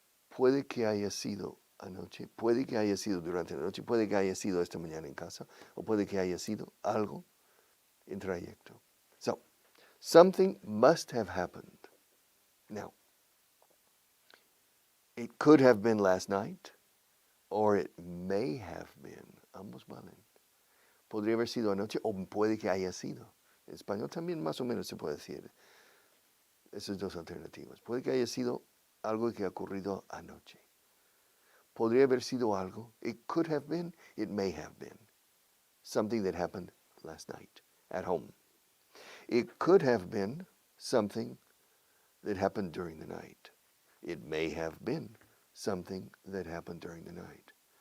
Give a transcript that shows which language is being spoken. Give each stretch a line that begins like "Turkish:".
Spanish: Puede que haya sido anoche, puede que haya sido durante la noche, puede que haya sido esta mañana en casa, o puede que haya sido algo en trayecto.
English: So, something must have happened. Now, it could have been last night, or it may have been.
Spanish: Ambos valen. Podría haber sido anoche, o puede que haya sido. En español también más o menos se puede decir esas dos alternativas. Puede que haya sido algo que ha ocurrido anoche. Podría haber sido algo.
English: It could have been, it may have been. Something that happened last night at home. It could have been something that happened during the night. It may have been something that happened during the night.